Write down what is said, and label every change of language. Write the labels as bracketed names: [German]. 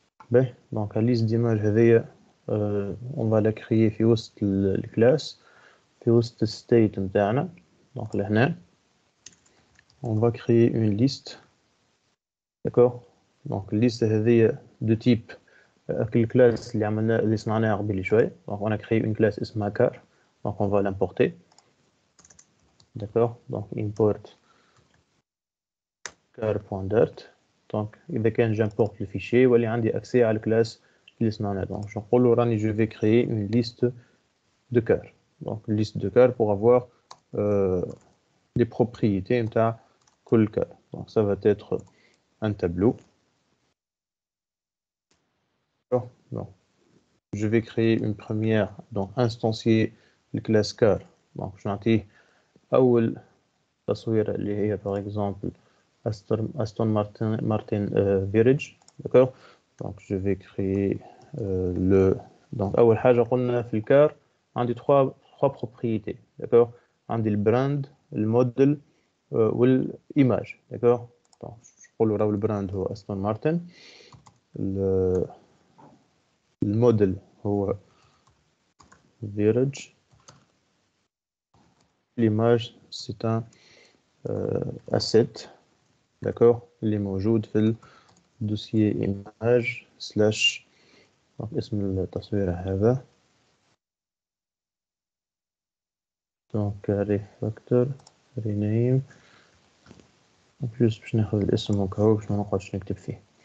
[French] Ben, donc, la liste d'images, on va la créer [Arabic] في وسط الكلاس في وسط [French] state interne. Donc, là, on va créer une liste. D'accord? Donc, liste de type [Arabic] الكلاس اللي صنعناها قبل شوي. [French] Donc on a créé une classe اسمها car. Donc on va l'importer. D'accord? Donc import car.dart. [Arabic] Donc إذا كان [French] j'importe le fichier [Arabic] واللي عندي accès على الكلاس اللي صنعناها. [French] Donc je [Arabic] نقول له راني [French] je vais créer une liste de car. Donc une liste de car pour avoir les propriétés نتاع كل car. Donc ça va être un tableau. D'accord? Donc je vais créer une première, donc instancier le classe car. [Arabic] Donc je نعطيه أول تصوير اللي هي [French] par exemple [Arabic] Aston Martin Virage. [French] D'accord? Donc je vais créer le. [Arabic] Donc أول حاجة قلنا في الكار عندي [French] trois propriétés. D'accord? [Arabic] عندي البراند الموديل والإيماج. [French] D'accord? [Arabic] Donc نقول له راهو البراند هو أستون مارتن. الموديل هو Virage. [French] L'image, c'est un asset, d'accord, il est [Arabic] موجود في الدوسيer image slash donc اسم التصوير هذا donc refactor rename juste باش ناخذ الاسم وكهو باش ما نقعدش نكتب فيه.